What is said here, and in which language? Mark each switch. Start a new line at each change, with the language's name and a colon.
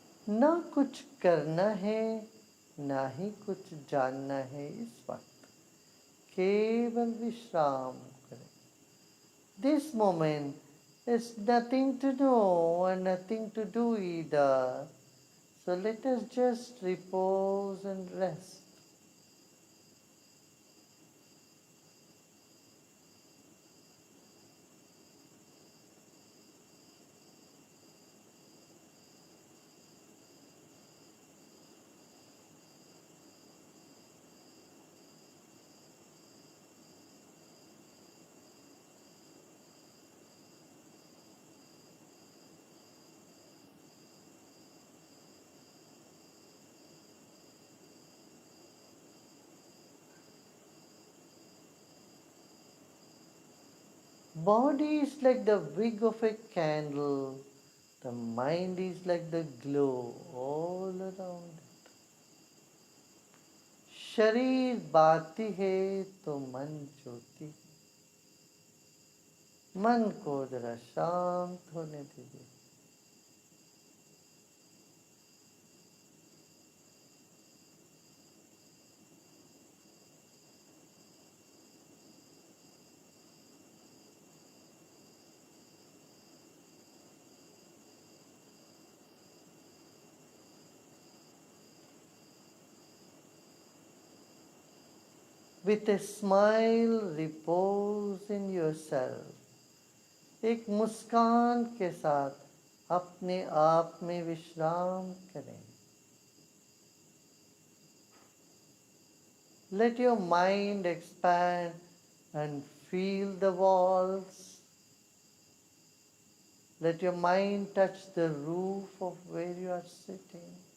Hindi: ना कुछ करना है ना ही कुछ जानना है. इस वक्त केवल विश्राम करें.
English: This moment is nothing to know and nothing to do either. So let us just repose and rest. Body is like the wick of a candle. The mind is like the glow all around it.
Hindi: शरीर बाती है तो मन ज्योति। मन को जरा शांत होने दीजिए।
English: With a smile, repose in yourself.
Hindi: एक मुस्कान के साथ अपने आप में विश्राम करें।
English: Let your mind expand and feel the walls. Let your mind touch the roof of where you are sitting.